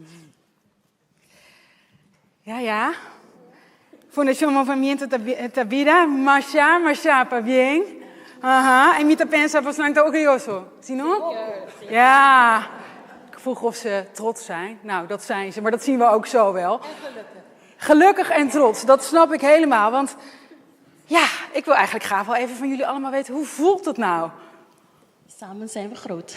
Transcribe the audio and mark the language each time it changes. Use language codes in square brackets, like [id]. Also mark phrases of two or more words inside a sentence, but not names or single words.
[nl] Ja. [pap] Fundación Movimiento da Vida, marcha para bien. Aha, en mi pensa bastante orgulloso. Zie no? Ja. [nl] Ik vroeg of ze trots zijn. Nou, dat zijn ze, maar dat zien we ook zo wel. En gelukkig. Gelukkig en trots, dat snap ik helemaal. Want ja, ik wil eigenlijk graag wel even van jullie allemaal weten, hoe voelt het nou? Samen zijn we groot.